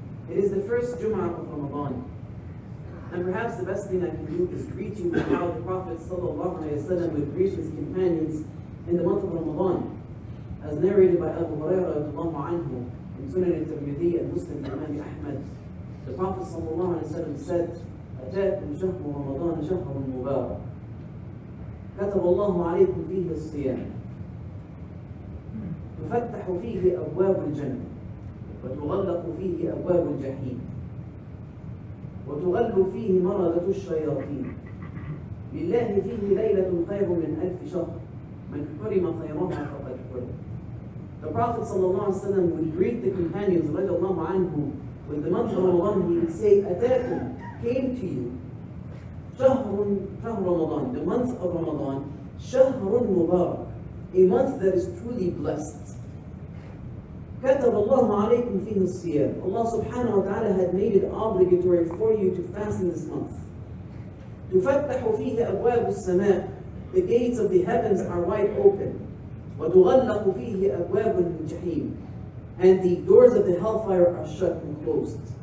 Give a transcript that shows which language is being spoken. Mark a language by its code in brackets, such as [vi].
[en] It is the first Jum'ah of Ramadan, and perhaps the best thing I can do is greet you with how the Prophet sallallahu alayhi wa sallam would greet his companions in the month of Ramadan, as narrated by Abu Hurairah radiallahu anhu in Sunan al-Tirmidhi and Muslim Imam Ahmed. The Prophet sallallahu alayhi wa sallam said, [ar] أتاكم شهر رمضان شهر مبارك كتب الله عليكم فيه الصيام تفتح فيه أبواب الجنة وتغلق فيه أبواب الجحيم وتغل فيه مردة الشياطين لله فيه ليلة خير من 1000 شهر من حرم خيرها فقد حرم. [en] The Prophet ﷺ would greet the companions radiallahu anhu with the month of Ramadan. He would say, [ar] أتاكم, [en] came to you, [ar] شهر رمضان, [en] the month of Ramadan, [ar] شهر مبارك, [en] a month that is truly blessed. [ar] كتب الله عليكم فيه الصيام. [en] Allah subhanahu wa ta'ala had made it obligatory for you to fast in this month. [ar] تفتح فيه أبواب السماء, [en] the gates of the heavens are wide open. [ar] وتغلق فيه أبواب الجحيم, [en] and the doors of the hellfire are shut and closed.